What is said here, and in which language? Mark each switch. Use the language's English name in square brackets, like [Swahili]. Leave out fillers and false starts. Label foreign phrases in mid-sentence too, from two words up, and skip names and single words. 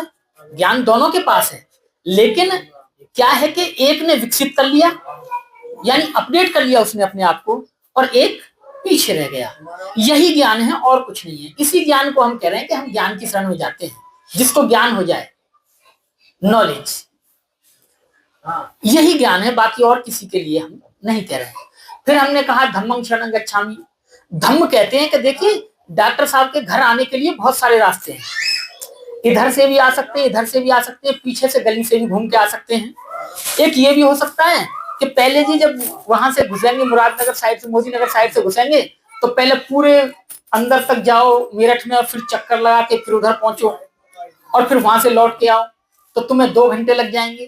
[Hindi] ज्ञान दोनों के पास है, लेकिन क्या है कि एक ने विकसित कर लिया, यानी अपडेट कर लिया उसने अपने आप को, और एक पीछे रह गया। यही ज्ञान है और कुछ नहीं है। इसी ज्ञान को हम कह रहे हैं कि हम ज्ञान की शरण में जाते हैं, जिसको ज्ञान हो जाए, नॉलेज, यही ज्ञान है, बाकी और किसी के लिए हम नहीं कह रहे हैं। फिर हमने कहा [Pali] धम्मं शरणं गच्छामि। [Hindi] धम्म कहते हैं कि देखिए, डॉक्टर साहब के घर आने के लिए बहुत सारे रास्ते हैं, इधर से भी आ सकते हैं, इधर से भी आ सकते हैं, पीछे से गली से भी घूम के आ सकते हैं। एक ये भी हो सकता है कि पहले जी जब वहां से घुसेंगे, मुरादनगर साइड से, मोदी नगर साइड से घुसेंगे, तो पहले पूरे अंदर तक जाओ मेरठ में, और फिर चक्कर लगा के फिर उधर पहुंचो, और फिर वहां से लौट के आओ, तो तुम्हें 2 घंटे लग जाएंगे।